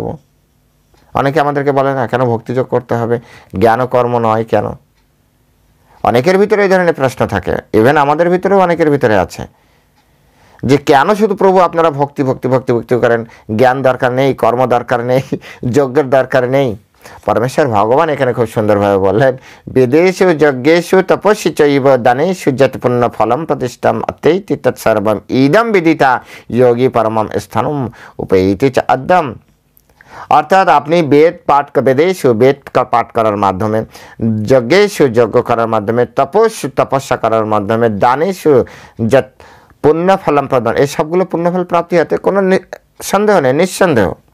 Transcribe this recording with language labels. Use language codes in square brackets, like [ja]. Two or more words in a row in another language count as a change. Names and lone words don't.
[bn] অনেকে আমাদেরকে বলে না কেন ভক্তিযোগ করতে হবে, জ্ঞান কর্ম নয় কেন? অনেকের ভিতরে এই ধরনের প্রশ্ন থাকে, ইভেন আমাদের ভিতরেও অনেকের ভিতরে আছে যে কেন শুধু প্রভু আপনারা ভক্তি ভক্তি ভক্তি ভক্তি করেন, জ্ঞান দরকার নেই, কর্ম দরকার নেই, যজ্ঞের দরকার নেই। পরমেশ্বর ভগবান এখানে খুব সুন্দরভাবে বললেন, [sa] বেদেষু যজ্ঞেষু তপস্যি চৈব দানেষু যৎ পুণ্য ফলম প্রতিষ্ঠাম অত্যৈতি তৎসর্বম ইদম বিদিতা যোগী পরমম স্থানম উপৈতি চ আদ্যম। [bn] অর্থাৎ আপনি বেদেষু বেদ পাঠ করার মাধ্যমে, যজ্ঞেষু যজ্ঞ করার মাধ্যমে, তপস্যা করার মাধ্যমে, [sa] দানেষু যৎ পুণ্য ফলম [bn] প্রদান, এই সবগুলো পুণ্যফল প্রাপ্তি হতে কোনো সন্দেহ নেই, নিঃসন্দেহ।